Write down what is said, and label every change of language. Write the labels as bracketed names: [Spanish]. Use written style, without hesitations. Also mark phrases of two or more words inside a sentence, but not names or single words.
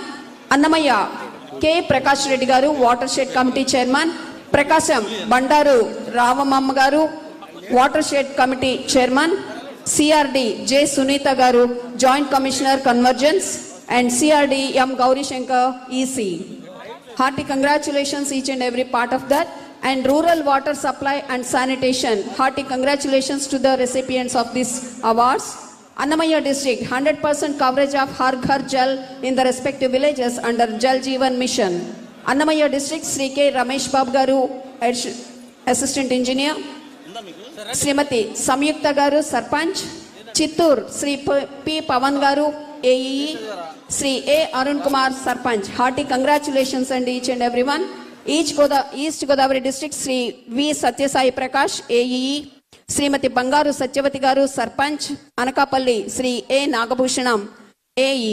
[Telugu] అన్నమయ్య కె ప్రకాష్ రెడ్డి గారు [English] water shed committee chairman. [Telugu] ప్రకాశం బండారు రామమ్మ గారు [English] water shed committee chairman. [Telugu] CRD జె సునీత గారు [English] joint commissioner convergence. [Telugu] అండ్ CRD M గౌరీశంకర్ EC. [English] Hearty congratulations each and every part of that. And rural water supply and sanitation, hearty congratulations to the recipients of these awards. Annamaya district 100% coverage of Har Ghar Jal in the respective villages under Jal Jeevan mission. Annamaya district Sri K Ramesh Babu garu assistant engineer. Srimati Samyukta garu sarpanch. Chittur Sri P Pavan garu AE. Sri A Arun Kumar sarpanch. Hearty congratulations and each and everyone. East Godavari district Sri V Satyasai Prakash AE. Srimati Bangaru Satyavati garu sarpanch. Anakapalli Sri A Nagabhushanam AE.